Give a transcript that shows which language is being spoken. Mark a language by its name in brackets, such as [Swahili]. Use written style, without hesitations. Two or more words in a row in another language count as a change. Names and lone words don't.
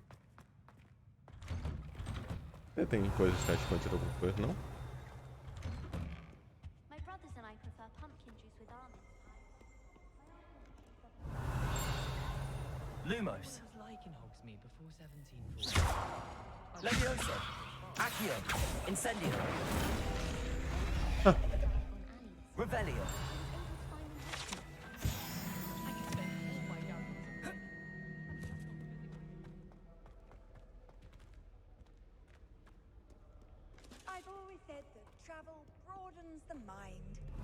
[Portuguese] Você tem coisa de teste contra alguma coisa, não? [English] My brothers and I prefer pumpkin juice with almonds. Lumos. What it was like in Hogsmeade before 1740. Levioso. Accio. Incendio. Revelio. I've always said that travel broadens the mind.